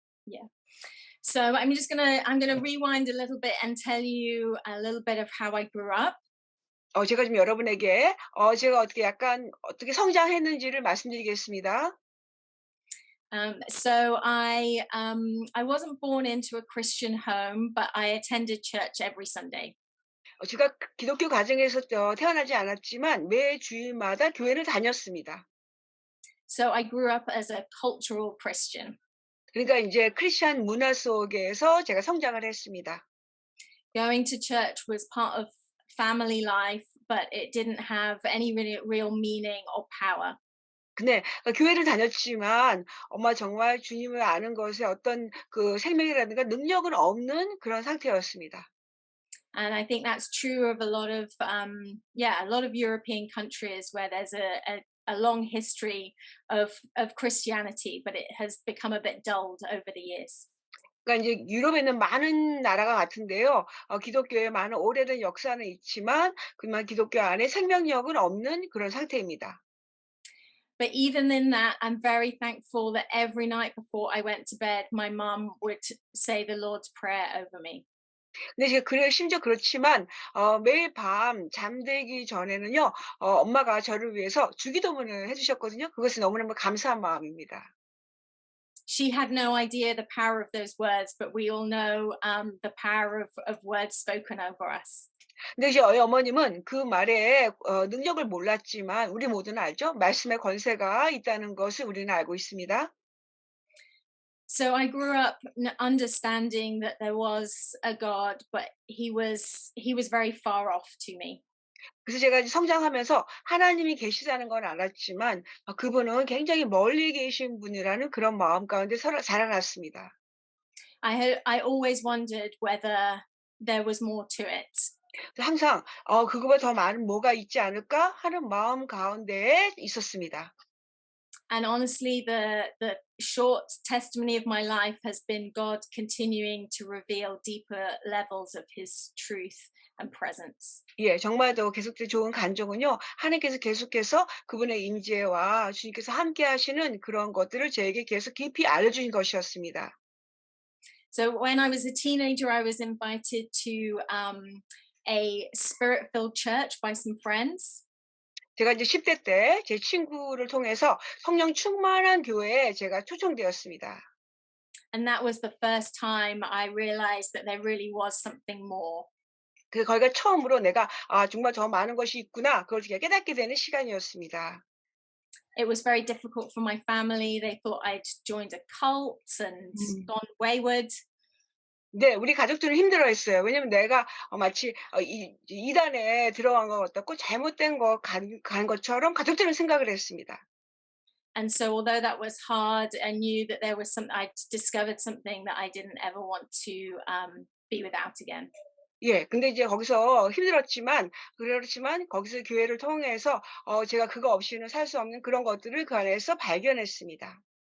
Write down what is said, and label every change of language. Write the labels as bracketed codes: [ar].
[en] Yeah. So I'm gonna rewind a little bit and tell you a little bit of how I grew up. [ko] 제가 지금 여러분에게 제가 어떻게 성장했는지를 말씀드리겠습니다. [en] So I wasn't born into a Christian home, but I attended church every Sunday. [ko] 제가 기독교 가정에서 태어나지 않았지만 매 주일마다 교회를 다녔습니다. [en] So I grew up as a cultural Christian. [ko] 그러니까 인제 크리스천 문화 속에서 제가 성장을 했습니다. [en] Going to church was part of family life, but it didn't have any real meaning or power. [ko] 근데 교회를 다녔지만 정말 주님을 아는 것에 어떤 그 생명이라든가 능력은 없는 그런 상태였습니다. [en] And I think that's true of a lot of European countries where there's a long history of Christianity, but it has become a bit dulled over the years. [ko] 그러니까 인제 유럽에 있는 많은 나라가 같은데요. 기독교에 많은 오래된 역사는 있지만 그만 기독교 안에 생명력은 없는 그런 상태입니다. [en] But even in that, I'm very thankful that every night before I went to bed, my mum would say the Lord's Prayer over me. [ko] 근데 심지어 그렇지만 매일 밤 잠들기 전에는요. 엄마가 저를 위해서 주기도문을 해 주셨거든요. 그것이 너무너무 감사한 마음입니다. [en] She had no idea the power of those words, but we all know the power of words spoken over us. [ko] 근데 이제 어머님은 그 말에 능력을 몰랐지만 우리 모두는 알죠. 말씀의 권세가 있다는 것을 우리는 알고 있습니다. [en] So I grew up understanding that there was a God, but he was very far off to me. [ko] 그래서 제가 이제 성장하면서 하나님이 계시다는 건 알았지만 그분은 굉장히 멀리 계신 분이라는 그런 마음 가운데 자라났습니다. [en] I always wondered whether there was more to it. [ko] 항상 그거보다 더 많은 뭐가 있지 않을까 하는 마음 가운데에 있었습니다. [en] And honestly, the short testimony of my life has been God continuing to reveal deeper levels of His truth and presence. [ko] 예, 정말 더 계속된 좋은 간증은요. 하나님께서 계속해서 그분의 임재와 주님께서 함께 하시는 그런 것들을 저에게 계속 깊이 알려주신 것이었습니다. [en] So when I was a teenager, I was invited to a spirit-filled church by some friends. [ko] 제가 이제 10대 때 제 친구를 통해서 성령 충만한 교회에 제가 초청되었습니다. [en] And that was the first time I realized that there really was something more. [ko] 거기가 처음으로 내가 '아 정말 더 많은 것이 있구나.' 그걸 제가 깨닫게 되는 시간이었습니다. [en] It was very difficult for my family. They thought I'd joined a cult and gone wayward. [ko] 네. 우리 가족들은 힘들어했어요. 왜냐면 내가 마치 이 이단에 들어간 것 같았고 잘못된 거 간 것처럼 가족들은 생각을 했습니다. [en] And so although that was hard, I knew that there was I'd discovered something that I didn't ever want to be without again. [ko] 예. 근데 이제 거기서 힘들었지만 그렇지만 거기서 교회를 통해서 제가 그거 없이는 살 수 없는 그런 것들을 그 안에서 발견했습니다.